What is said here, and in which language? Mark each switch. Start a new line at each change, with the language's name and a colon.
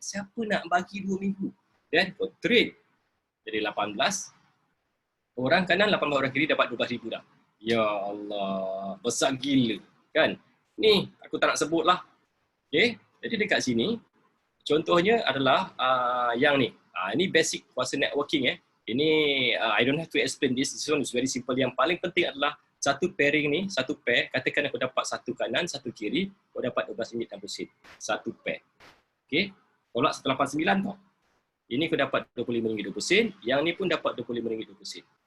Malay: Siapa nak bagi 2 minggu? Dan kau trade. Jadi 18. Orang kanan, 18 orang kiri dapat RM12,000 dah. Ya Allah, besar gila. Kan? Ni, aku tak nak sebut lah. Okay? Jadi dekat sini, contohnya adalah yang ni. Ini basic kuasa networking.
English: Ini, I don't have to explain this. This one is very simple.
Malay: Yang paling penting adalah satu pairing ni, satu pair. Katakan aku dapat 1 kanan, 1 kiri. Kau dapat RM12.60. Satu pair. Okay? Tolak 189 tau. Ini kau dapat RM25.20. Yang ni pun dapat RM25.20.